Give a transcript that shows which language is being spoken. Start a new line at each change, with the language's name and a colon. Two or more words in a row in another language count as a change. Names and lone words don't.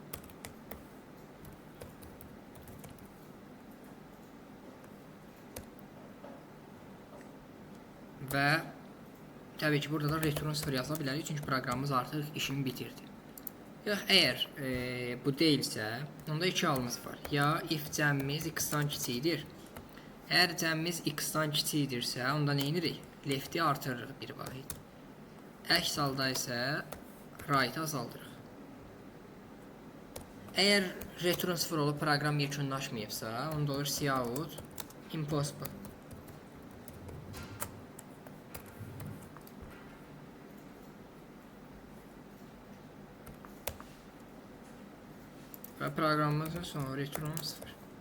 Azerbaijani: Və təbii ki, burada da return 0 yazıla bilərik, çünki proqramımız artıq işini bitirdi. Yox, əgər bu deyilsə, onda iki halımız var. Ya if cəmimiz x-dan kiçikdir. Əgər cəmimiz x-dan kiçikdirsə, onda nə edirik? Left-i artırırıq bir vahid. Əks halda isə right-i azaldırıq. Əgər return 0 olub proqram yekunlaşmayıbsa, onda olur
English: cout impossible.
Azerbaijani: Və proqramımızın sonu return 0.